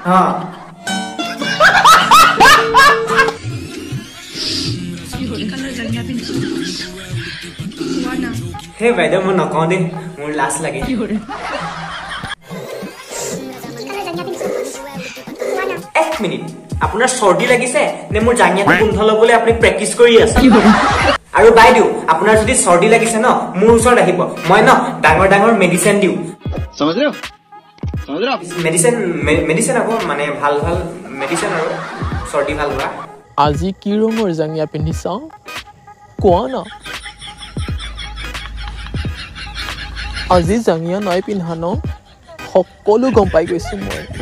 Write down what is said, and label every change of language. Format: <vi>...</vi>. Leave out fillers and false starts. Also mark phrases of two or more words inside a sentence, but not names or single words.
<as>হে বাইদেউ মই নকওঁ দেই মোৰ লাজ লাগে এক মিনিট আপোনাৰ চৰ্দি লাগিছে নে মোৰ জাঙিয়াটো গোন্ধ ল'বলৈ আপুনি প্ৰেক্টিচ কৰি আছে আৰু বাইদেউ আপোনাৰ যদি চৰ্দি লাগিছে ন মোৰ ওচৰত আহিব মই ন ডাঙৰ মেডিচিন দিওঁ</as> <hi>समझ रहे हो</hi> <as>মেডিচিন আকৌ মানে ভাল মেডিচিন আৰু চৰ্দি ভাল হোৱা আজি কি ৰঙৰ জাঙিয়া পিন্ধিছ কোৱা না আজি জাঙিয়া নাই পিন্ধা ন সকলো গম পাই গৈছো মই</as>